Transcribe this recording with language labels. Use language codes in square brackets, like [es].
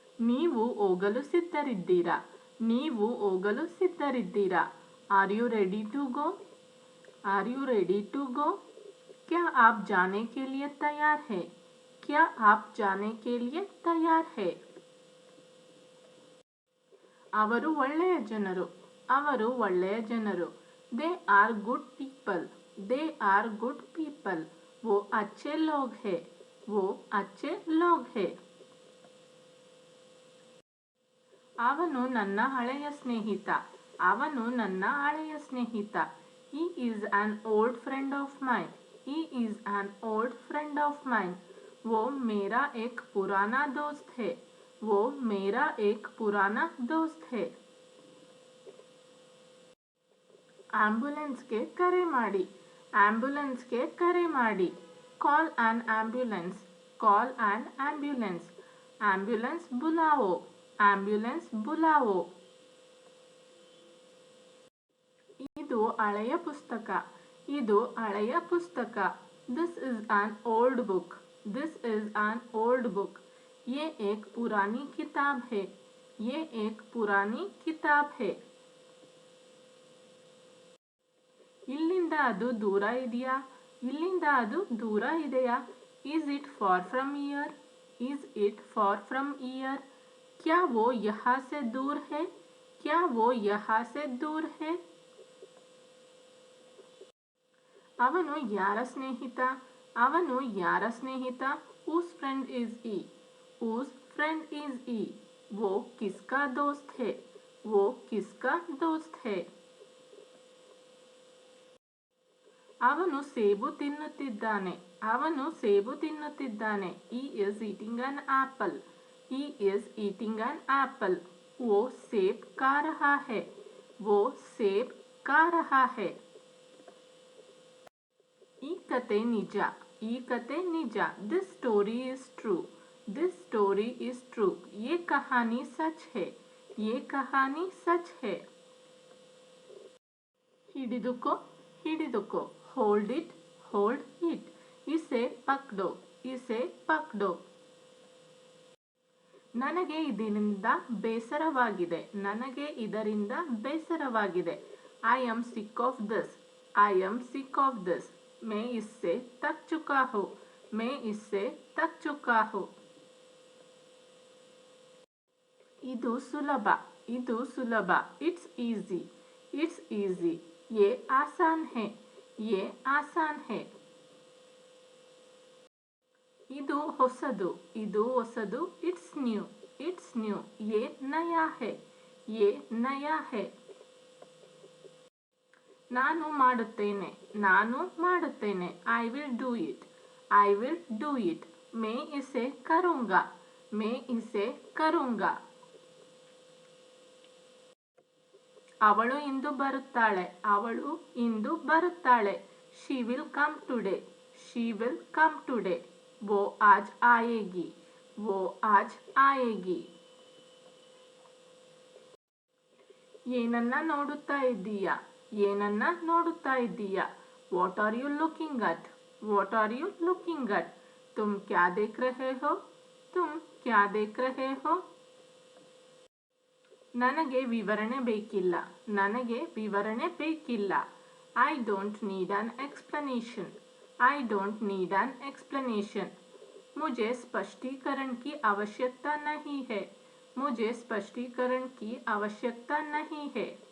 [kn] ನೀವು ಹೋಗಲು ಸಿದ್ಧರಿದ್ದೀರಾ. ನೀವು ಹೋಗಲು ಸಿದ್ಧರಿದ್ದೀರಾ. [en] Are you ready to go. Are you ready to go. [hi] क्या आप जाने के लिए तैयार है. क्या आप जाने के लिए तैयार है. [kn] ಅವರು ಒಳ್ಳೆಯ ಜನರು. ಅವರು ಒಳ್ಳೆಯ ಜನರು. [en] they are good people, they are good people, [hi] वो अच्छे लोग हैं, वो अच्छे लोग हैं. [kn] ಅವನು ನನ್ನ ಹಳೆಯ ಸ್ನೇಹಿತ, ಅವನು ನನ್ನ ಹಳೆಯ ಸ್ನೇಹಿತ. [en] He is an old friend of mine, he is an old friend of mine. [hi] वो मेरा एक पुराना दोस्त है, वो मेरा एक पुराना दोस्त है. [kn] ಆಂಬ್ಯುಲೆನ್ಸ್ಗೆ ಕರೆ ಮಾಡಿ, ಆಂಬ್ಯುಲೆನ್ಸ್ಗೆ ಕರೆ ಮಾಡಿ. [en] Call on ambulance, call on ambulance. [hi] Ambulance ಬುಲಾವೋ, ambulance ಬುಲಾವೋ. [kn] ಇದು ಹಳೆಯ ಪುಸ್ತಕ, ಇದು ಹಳೆಯ ಪುಸ್ತಕ. [en] This is an old book, this is an old book. [hi] ये एक पुरानी किताब है, ये एक पुरानी किताब है. [kn] ಇಲ್ಲಿಂದ ಅದು ದೂರ ಇದೆಯಾ, ಇಲ್ಲಿಂದ ಅದು ದೂರ ಇದೆಯಾ. [en] Is it far from here, is it far from here. [hi] क्या वो यहाँ से दूर है, क्या वो यहाँ से दूर है. [kn] ಅವನು ಯಾರ ಸ್ನೇಹಿತ, ಅವನು ಯಾರ ಸ್ನೇಹಿತ. [en] whose friend is he, whose friend is he. [hi] वो किसका दोस्त है, वो किसका दोस्त है. [kn] ಅವನು ಸೇಬು ತಿನ್ನುತ್ತಿದ್ದಾನೆ, ಅವನು ಸೇಬು ತಿನ್ನುತ್ತಿದ್ದಾನೆ. [en] he is eating an apple, he is eating an apple. [hi] वो सेब खा रहा है, वो सेब खा रहा है. [kn] ಈ ಕತೆ ನಿಜ, ಈ ಕತೆ ನಿಜ. [en] This story is true, this story is true. [hi] ये कहानी सच है, ये कहानी सच है. [kn] ಹಿಡಿದುಕೋ, ಹಿಡಿದುಕೋ. [en] Hold it, hold it. [hi] इसे पकड़ो, इसे पकड़ो. [kn] ನನಗೆ ಇದರಿಂದ ಬೇಸರವಾಗಿದೆ, ನನಗೆ ಇದರಿಂದ ಬೇಸರವಾಗಿದೆ. [en] I am sick of this, I am sick of this. [hi] मैं इससे थक चुका हूँ, मैं इससे थक चुका हूँ. [kn] ಇದು ಸುಲಭ, ಇದು ಸುಲಭ. [en] It's easy, it's easy. [hi] ये आसान है, ये आसान है. [kn] ಇದು ಹೊಸದು, ಇದು ಹೊಸದು. [en] It's new, it's new. [hi] ये नया है, ये नया है. [kn] ನಾನು ಮಾಡುತ್ತೇನೆ, ನಾನು ಮಾಡುತ್ತೇನೆ. [en] I will do it, I will do it. [hi] मैं इसे करूँगा, मैं इसे करूँगा. [kn] ಅವಳು ಇಂದು ಬರುತ್ತಾಳೆ, ಅವಳು ಇಂದು ಬರುತ್ತಾಳೆ. [en] she will come today, she will come today. [hi] वो आज आएगी, वो आज आएगी. [kn] ಏನನ್ನ ನೋಡುತ್ತಾ ಇದ್ದೀಯಾ, ಏನನ್ನ ನೋಡುತ್ತಾ ಇದ್ದೀಯಾ. [en] What are you looking at, what are you looking at. [hi] ತುಮ್ ಕ್ಯಾ ದೇಖ್ ರಹೆ ಹೋ, ತುಮ್ ಕ್ಯಾ ದೇಖ್ ರಹೆ ಹೋ. [kn] ನನಗೆ ವಿವರಣೆ ಬೇಕಿಲ್ಲ, ನನಗೆ ವಿವರಣೆ ಬೇಕಿಲ್ಲ. [en] I don't need an explanation, I don't need an explanation. [hi] मुझे स्पष्टीकरण की आवश्यकता नहीं है, मुझे स्पष्टीकरण की आवश्यकता नहीं है.